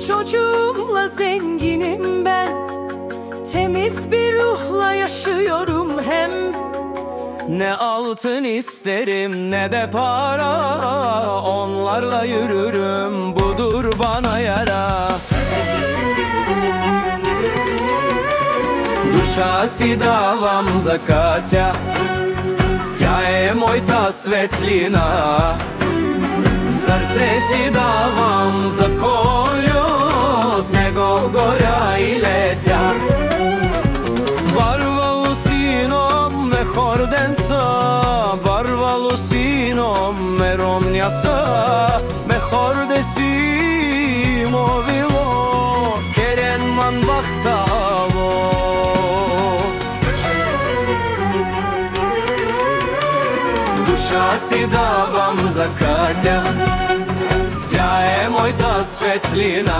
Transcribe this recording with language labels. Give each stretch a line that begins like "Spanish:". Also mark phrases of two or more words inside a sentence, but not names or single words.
Turkish: çocuğumla zenginim ben. Temiz bir ruhla yaşıyorum hem. Ne altın isterim ne de para, onlarla yürürüm, budur bana yara.
Bulgarian: Душа си давам за Катя, тя е моята светлина. Сърце си давам за Колю, с него горя и летя.
Romany: Barvalı sinom me hordensa, barvalı sinom me romnjasa, me hordesimo vilo, keren man vahtalo.
Bulgarian: Душа си давам за Катя, тя е моята светлина.